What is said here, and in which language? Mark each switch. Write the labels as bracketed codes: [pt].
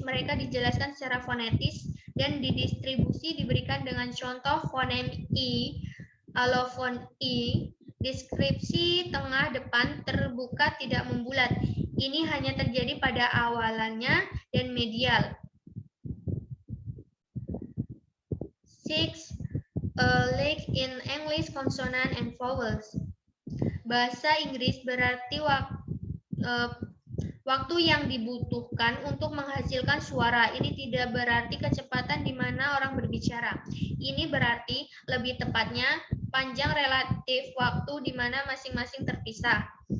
[id] Mereka dijelaskan secara fonetis dan didistribusi diberikan dengan contoh fonem I, allophone I, Deskripsi tengah depan terbuka tidak membulat. Ini hanya terjadi pada awalannya dan medial. 6. [en] Like in English consonant and vowels. [id] Bahasa Inggris berarti waktu yang dibutuhkan untuk menghasilkan suara. Ini tidak berarti kecepatan di mana orang berbicara. Ini berarti lebih tepatnya panjang relatif waktu di mana masing-masing terpisah.